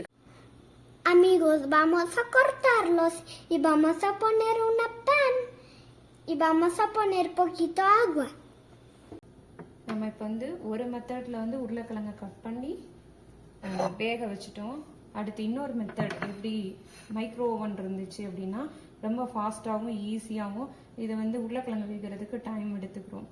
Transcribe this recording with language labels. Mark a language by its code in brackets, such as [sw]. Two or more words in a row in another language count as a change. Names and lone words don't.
[es] Amigos, vamos a cortarlos y vamos a poner una pan y vamos a poner poquito agua. [ta] நம்ம இப்போ ஒரு மெத்தடில் உருளைக்கிழங்க கட் பண்ணி வேக வச்சுட்டோம். அடுத்து இன்னொரு மெத்தட் எப்படி [en] micro oven [ta] இருந்துச்சு அப்படின்னா ரொம்ப ஃபாஸ்ட்டாகவும் ஈஸியாகவும் இதை உருளைக்கிழங்கு வேகிறதுக்கு டைம் எடுத்துக்கிறோம்.